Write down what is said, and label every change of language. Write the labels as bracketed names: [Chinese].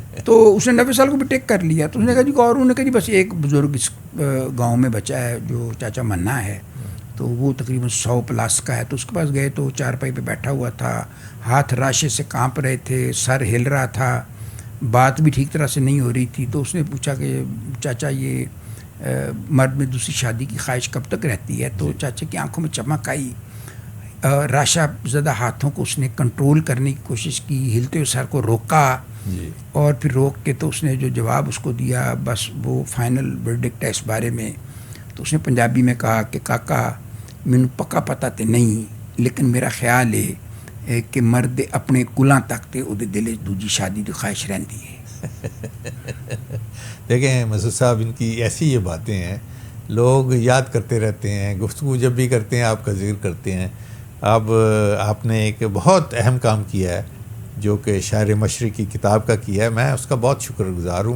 [Urdu] تو اس نے 90 سال کو بھی ٹیک کر لیا. تو اس نے کہا جی اور انہوں نے کہا جی بس ایک بزرگ اس گاؤں میں بچا ہے جو چاچا منا ہے, تو وہ تقریباً 100+ کا ہے. تو اس کے پاس گئے تو چارپائی پہ بیٹھا ہوا تھا, ہاتھ راشے سے کانپ رہے تھے, سر ہل رہا تھا, بات بھی ٹھیک طرح سے نہیں ہو رہی تھی. تو اس نے پوچھا کہ چاچا یہ مرد میں دوسری شادی کی خواہش کب تک رہتی ہے؟ تو چاچا کی آنکھوں میں چمک آئی. راشا زدہ ہاتھوں کو اس نے کنٹرول کرنے کی کوشش کی, ہلتے ہوئے سر کو روکا اور پھر روک کے تو اس نے جو جواب اس کو دیا بس وہ فائنل ورڈکٹ ہے اس بارے میں. تو اس نے پنجابی میں کہا کہ [Punjabi] کاکا مینوں پکا پتہ تے نہیں لیکن میرا خیال ہے کہ مرد اپنے کلاں تک تے او دے دل دوجی شادی دی خواہش رہندی ہے. [Urdu] دیکھیں مسعود صاحب, ان کی ایسی یہ باتیں ہیں, لوگ یاد کرتے رہتے ہیں, گفتگو جب بھی کرتے ہیں آپ کا ذکر کرتے ہیں. اب آپ نے ایک بہت اہم کام کیا ہے جو کہ شاعر مشرق کی کتاب کا کیا ہے, میں اس کا بہت شکر گزار ہوں.